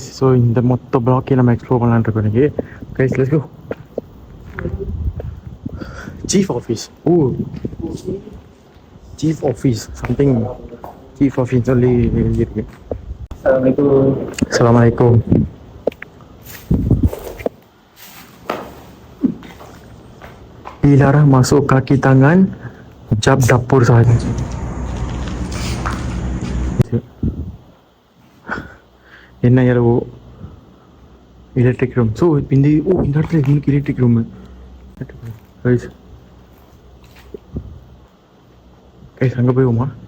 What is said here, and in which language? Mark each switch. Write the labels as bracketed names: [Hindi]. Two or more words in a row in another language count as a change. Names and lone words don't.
[Tamil] ஸோ இந்த மொத்த பிளாக்கே நம்ம எக்ஸ்ப்ளோர் பண்ணலான்னு இருக்கோம் இன்னைக்கு கைஸ். [English] let's go. chief office. oh chief office something chief office [Tamil] சொல்லி எழுதியிருக்கு. [Arabic] السلام عليكم. [Malay] dilarang masuk kaki tangan jab dapur saja. [Tamil] என்ன இரவு [English] electric room. [Tamil] ஸோ இந்த இடத்துல இன்னைக்கு [English] electric room [Tamil] கைஸ். கைஸ் அங்கே போய்வோமா?